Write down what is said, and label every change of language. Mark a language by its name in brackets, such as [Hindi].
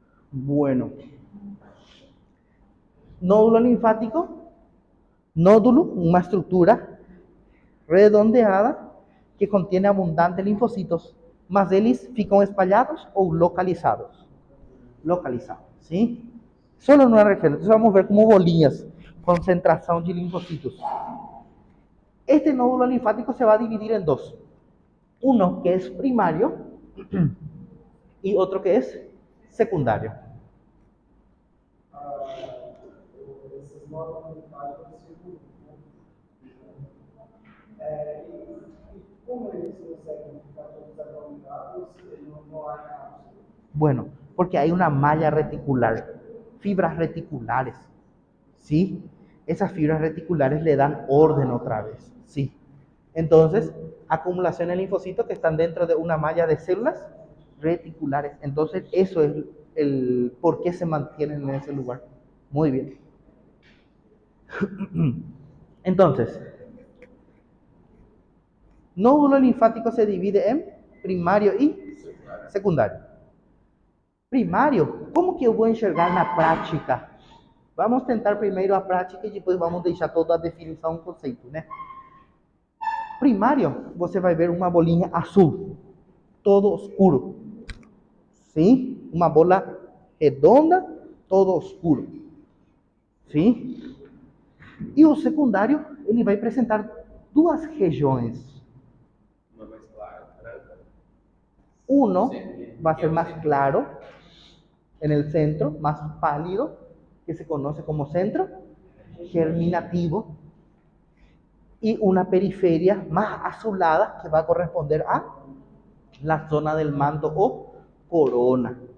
[Spanish] Bueno. [Portuguese] Nódulo linfático, nódulo, uma estrutura [Spanish] redondeada que contiene abundantes linfocitos, [Portuguese] mas eles ficam espalhados ou localizados. [Spanish] Localizados, ¿sí? Solo en una región. Entonces vamos a ver como bolinhas, concentración de linfocitos. Este nódulo linfático se va a dividir en dos. Uno que es primario y otro que es secundario. [Portuguese] Esses nódulos linfáticos circulam. E como eles conseguem ficar todos aglomerado se não há cápsula? [Spanish] Bueno, porque hay una malla reticular, fibras reticulares, ¿sí? Esas fibras reticulares le dan orden otra vez, ¿sí? Entonces, acumulación de linfocitos que están dentro de una malla de células reticulares. Entonces, eso es el por qué se mantienen en ese lugar. Muy bien. Entonces, nódulo linfático se divide en primario y secundario. [Portuguese] Primário, como que eu vou enxergar na prática? Vamos tentar primeiro a prática e depois vamos deixar toda a definição, o conceito, né? Primário, você vai ver uma bolinha azul, todo escuro. Sim? Uma bola redonda, todo escuro. Sim? E o secundário, ele vai apresentar duas regiões. Uma mais clara, branca. [Spanish] Uno va a ser más claro en el centro, más pálido, que se conoce como centro germinativo, y una periferia más azulada que va a corresponder a la zona del manto o corona.